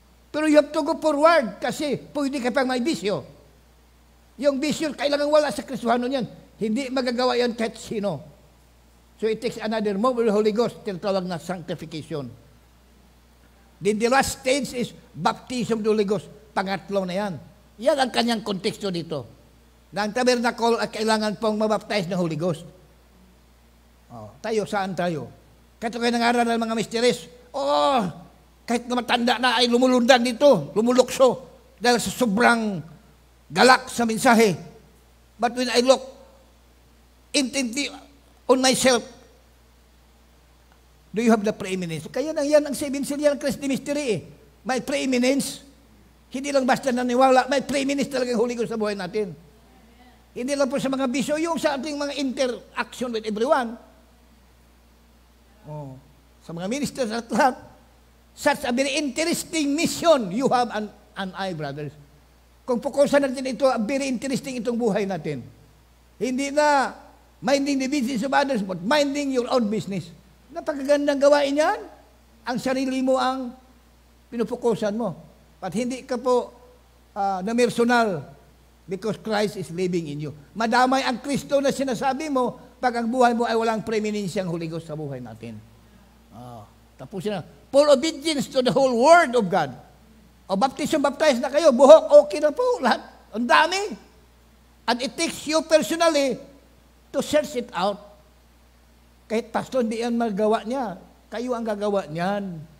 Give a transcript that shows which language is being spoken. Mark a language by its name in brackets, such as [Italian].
[Filipino] Pero [English] you have to go forward [Filipino] kasi pwede ka pang may bisyo. Yung bisyo, kailangan wala sa Kristohanon yan. Hindi magagawa yan kahit sino. [English] So it takes another move of the Holy Ghost, [Filipino] tinatawag na sanctification. [English] Then the last stage is baptism of the Holy Ghost. [Filipino] Pangatlo na yan. Yan ang kanyang konteksto dito. Na ang tabernacle ay kailangan pong mabaptize ng Holy Ghost. Tayo, saan tayo? Kahit kayo nangaral ng mga mysteries, kahit na matanda na ay lumulundan dito, lumulukso, dahil sa sobrang galak sa mensahe. [English] But when I look intently on myself. Do you have the preeminence? [Filipino] Kaya nang yan ang seven seal yan, Christ mystery eh. May preeminence. Hindi lang basta naniwala, may preeminence talaga Holy Ghost sa buhay natin. Hindi lang po sa mga bisyo, yung sa ating mga [English] interaction with everyone. [Filipino] Oh, sa mga ministers at lahat. [English] Such a very interesting mission you have and I, brothers. [Filipino] Kung fokusan natin ito, [English] very interesting [Filipino] itong buhay natin. Hindi na [English] minding the business of others, but minding your own business. [Filipino] Napakagandang gawain yan. Ang sarili mo ang pinupukusan mo. At hindi ka po na [English] personal because Christ is living in you. [Filipino] Madamay ang Kristo na sinasabi mo pag ang buhay mo ay walang preeminensyang Holy Ghost sa buhay natin. Tapusin na. [English] Full obedience to the whole Word of God. [Filipino] O baptize na kayo, buhok, okay na po, lahat. Ang dami. [English] And it takes you personally to search it out. [Filipino] Kahit pastor, hindi yan magawa niya. Kayo ang gagawa niyan.